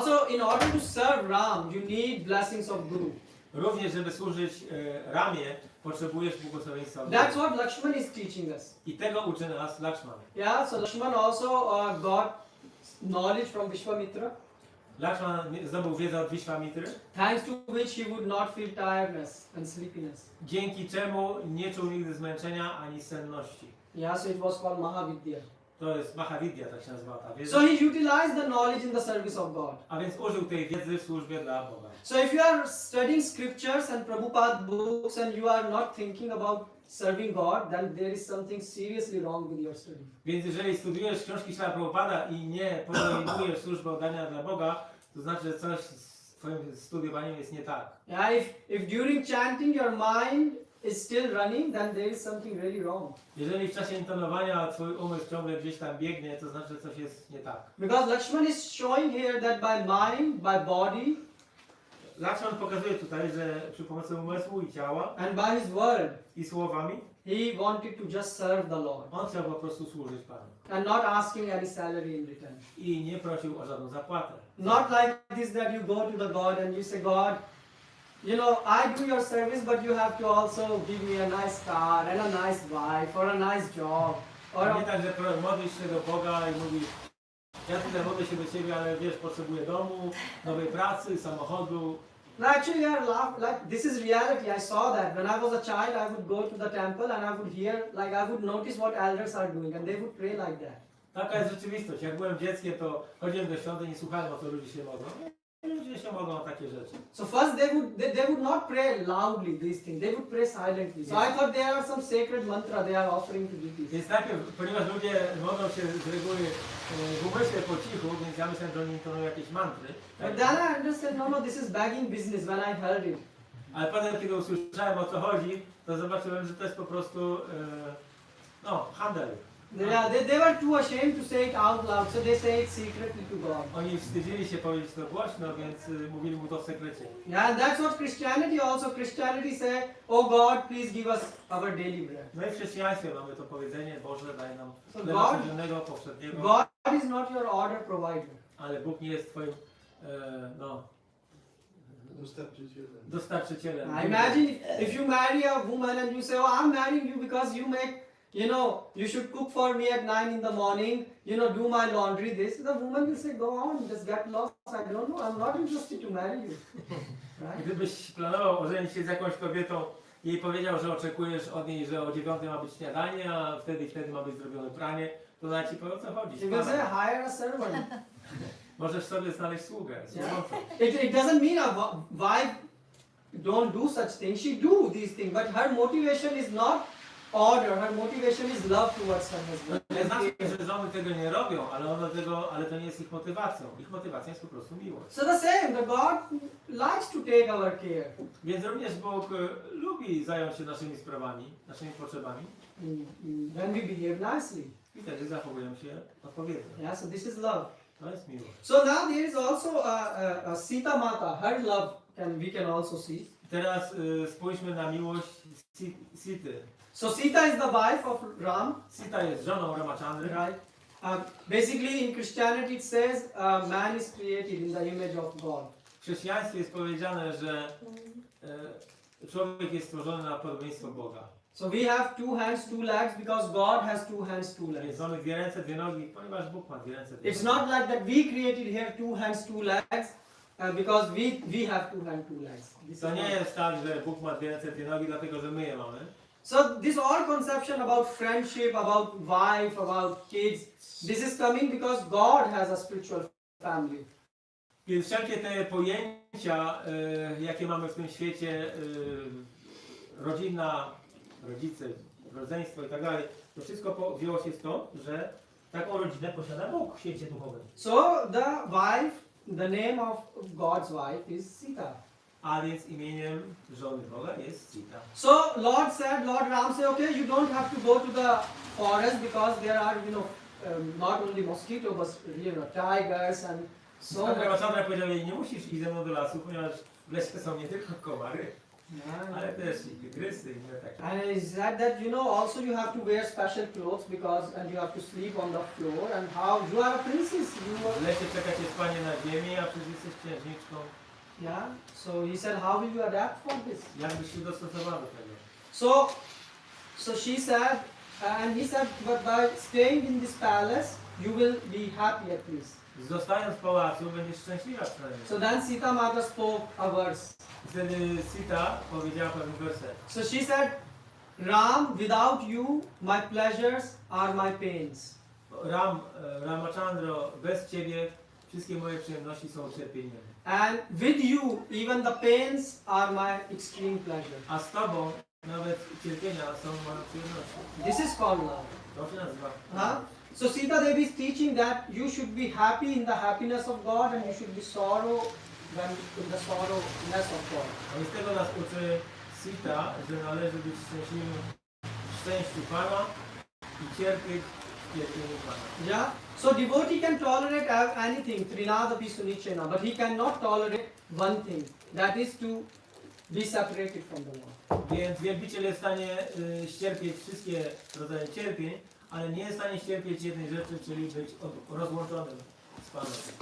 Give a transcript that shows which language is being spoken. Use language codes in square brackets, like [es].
[en] in order to serve Ram, you need blessings of Guru. [pl] Również, żeby służyć Ramie, potrzebujesz błogosławieństwa. [en] That's what Lakshman is teaching us. [pl] I tego uczy nas Lakshman. [en] Yeah, so Lakshman also got knowledge from Vishwamitra, [pl] Lakshman zdobył wiedzę od Vishwamitry, [en] thanks to which he would not feel tiredness and sleepiness. [pl] dzięki czemu nie czuł nigdy zmęczenia ani senności. [en] Yeah, so it was called Mahavidya. [pl] To jest Mahavidya, tak się nazywa ta wiedza. [en] So he utilized the knowledge in the service of God. [pl] A więc użył tej wiedzy w służbie dla Boga. [en] So if you are studying scriptures and Prabhupada books and you are not thinking about serving God, then there is something seriously wrong with your study. [pl] Więc jeżeli studiujesz książki Śla Prabhupada i nie podejmujesz służby oddania dla Boga, to znaczy, że coś z twoim studiowaniem jest nie tak. [en] Yeah, if during chanting your mind is still running, then there is something really wrong. [pl] Jeżeli w czasie intonowania twój umysł ciągle gdzieś tam biegnie, to znaczy, że coś jest nie tak. [en] Because Lakshman is showing here that by mind, by body, [pl] Lakshman pokazuje tutaj, że przy pomocy umysłu i ciała [en] and by his word, [pl] i słowami [en] he wanted to just serve the Lord [pl] on chciał po prostu służyć Panu. [en] and not asking any salary in return. [pl] I nie prosił o żadną zapłatę. [en] Not like this that you go to the God and you say, God, I do your service, but you have to also give me a nice car and a nice wife or a nice job. Or [pl] Nie tak, że modlisz się do Boga i mówisz, ja tutaj modlę się do Ciebie, ale wiesz, potrzebuję domu, nowej pracy, samochodu. [en] no, actually, they are like this is reality. I saw that when I was a child, I would go to the temple and I would hear, like I would notice what elders are doing, and they would pray like that. [pl] Taka jest rzeczywistość. Jak byłem dzieckiem, to chodziłem do świątyni i słuchałem, o co ludzie się modlą. I ludzie się modlą o takie rzeczy. [en] So first they would not pray loudly these things. They would pray silently. So I thought there are some sacred mantra they are offering to deities. [pl] Więc najpierw, ponieważ ludzie modlą się z reguły w umyśle po cichu, więc ja myślałem, że oni intonują jakieś mantry. [en] But then I understood, no, this is begging business when I heard it. [pl] Ale potem, kiedy usłyszałem, o co chodzi, to zobaczyłem, że to jest po prostu handel. [en] Yeah, they were too ashamed to say it out loud, so they say it secretly to God. [pl] Oni wstydzili się powiedzieć to głośno, więc mówili mu to w sekrecie. [en] Yeah, and that's what Christianity also. Christianity say, oh God, please give us our daily bread. [pl] No i w chrześcijaństwie mamy to powiedzenie, Boże, daj nam [en] So [pl] chleba [en] God- [pl] codziennego, powszedniego, [en] God is not your order provider. [pl] ale Bóg nie jest Twoim dostarczycielem. [en] Imagine if you marry a woman and you say, oh, I'm marrying you because you make, you should cook for me at 9 in the morning, do my laundry, this. The woman will say, go on, just get lost. I don't know, I'm not interested to marry you. Right? [pl] Gdybyś planował ożenić się z jakąś kobietą i jej powiedział, że oczekujesz od niej, że o 9 ma być śniadanie, a wtedy i wtedy ma być zrobione pranie, to ona ci powie, o co chodzi. [en] She will say, hire a servant. [pl] Możesz sobie znaleźć sługę. [en] It doesn't mean a wife don't do such things. She do these things, but her motivation is not order. Her motivation is love towards her husband. [pl] Nie znaczy, że żony tego nie robią, ale to nie jest ich motywacją. Ich motywacją jest po prostu miłość. [en] So the same, the God likes to take our care. [pl] Więc również Bóg lubi zająć się naszymi sprawami, naszymi potrzebami. [en] When we behave nicely. [pl] I wtedy zachowują się odpowiednio. [en] Yeah, so this is love. [pl] To jest miłość. [en] So now there is also a Sita Mata. Her love we can also see. [pl] Teraz spójrzmy na miłość Sity. [en] So Sita is the wife of Ram. [pl] Sita jest żoną Ramachandry. [en] Right. Basically in Christianity it says man is created in the image of God. [pl] W chrześcijaństwie jest powiedziane, że człowiek jest stworzony na podobieństwo Boga. [en] So we have 2 hands, 2 legs because God has 2 hands, 2 [pl] Więc [en] legs. [pl] mamy 2 ręce, 2 nogi, ponieważ Bóg ma 2 ręce, 2 [en] It's [pl] nogi. [en] not like that we created here 2 hands, 2 legs because we have 2 hands, 2 legs. This [pl] To [en] is [pl] nie [en] not- [pl] jest tak, że Bóg ma 2 ręce, 2 nogi, dlatego że my je mamy. [en] So this all conception about friendship, about wife, about kids, this is coming because God has a spiritual family. [pl] Więc wszelkie te pojęcia, jakie mamy w tym świecie, rodzina, rodzice, rodzeństwo i tak dalej, to wszystko wzięło się stąd, że taką rodzinę posiada Bóg w świecie duchowym. [en] So the wife, the name of God's wife is Sita. [pl] A więc imieniem żony Boga jest Sita. [en] So Lord Ram said, okay, you don't have to go to the forest because there are, not only mosquito, but tigers and so much. [pl] Ramachandra powiedział jej, nie musisz iść ze mną do lasu, ponieważ w lesie są nie tylko komary, ale też i tygrysy i inne takie. [en] And he said that also you have to wear special clothes and you have to sleep on the floor and how you are a princess. [pl] W lesie czeka cię spanie na ziemi, a przecież jesteś księżniczką. [en] Yeah. So he said, how will you adapt for this? [pl] Jak byś się dostosowała do tego? [en] So she said, and he said, but by staying in this palace, you will be happy at least. [pl] Zostając w pałacu, będziesz szczęśliwa przynajmniej. [en] So then Sita Mata spoke a verse. [pl] Wtedy Sita powiedziała pewien werset. [en] So she said, Ram, without you, my pleasures are my pains. [pl] Ramachandro, bez ciebie wszystkie moje przyjemności są cierpieniem. [en] And with you, even the pains are my extreme pleasure. [pl] A z tobą nawet cierpienia są moją przyjemnością. [en] This is called love. [pl] To się nazywa. [en] So Sita Devi is teaching that you should be happy in the happiness of God and you should be sorrow when in the sorrowness of God. [pl] A z tego nas uczy Sita, że należy być szczęśliwym w szczęściu Pana i cierpieć w cierpieniu Pana. [en] Yeah. So devotee can tolerate anything, [sa] Trinadapi Sunichena, [en] but he cannot tolerate one thing. That is to be separated from the Lord. [pl] Więc wielbiciel jest w stanie ścierpieć wszystkie rodzaje cierpień, ale nie jest w stanie ścierpieć jednej rzeczy, czyli być rozłączonym z Panem.